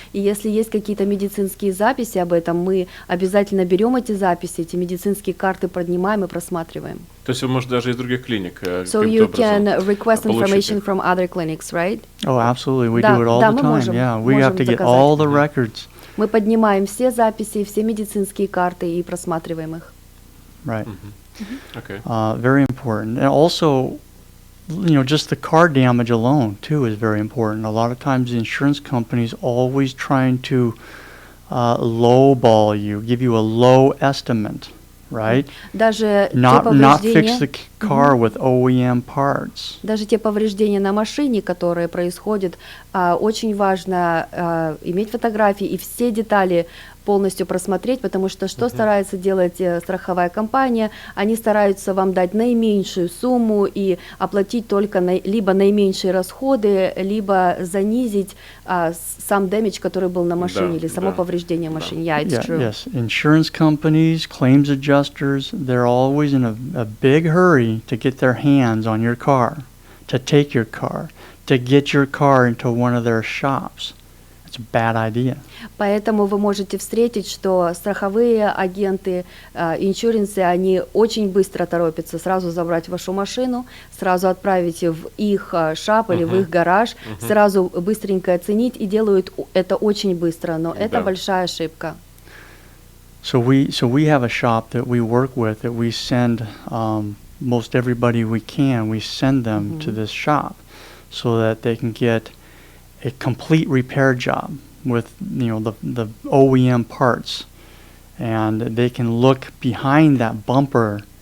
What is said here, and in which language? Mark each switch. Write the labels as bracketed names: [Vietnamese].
[Russian] И если есть какие-то медицинские записи об этом, мы обязательно берем эти записи, эти медицинские карты поднимаем и просматриваем. То есть вы можете даже из других клиник [English] So you can request information from other clinics, right? Oh, absolutely. We do it all the time. Yeah, we have to get all the records. [Russian] Мы поднимаем все записи, все медицинские карты и просматриваем их. [English] Right. Okay. Very important. And also, you know, just the car damage alone, too, is very important. A lot of times the insurance companies always trying to lowball you, give you a low estimate, right? [Russian] Даже [English] not fix the car with OEM parts. [Russian] Даже те повреждения на машине, которые происходят, очень важно иметь фотографии и все детали полностью просмотреть, потому что что старается делать страховая компания, они стараются вам дать наименьшую сумму и оплатить только либо наименьшие расходы, либо занизить сам damage, который был на машине, или само повреждение машины. [English] Yeah, it's true. Yes, insurance companies, claims adjusters, they're always in a big hurry to get their hands on your car, to take your car, to get your car into one of their shops. It's a bad idea. [Russian] Поэтому вы можете встретить, что страховые агенты, иншуренсы, они очень быстро торопятся сразу забрать вашу машину, сразу отправить в их шап или в их гараж, сразу быстренько оценить, и делают это очень быстро, но это большая ошибка. [English] So we have a shop that we work with, that we send most everybody we can, we send them to this shop so that they can get a complete repair job with, you know, the OEM parts, and they can look behind that bumper,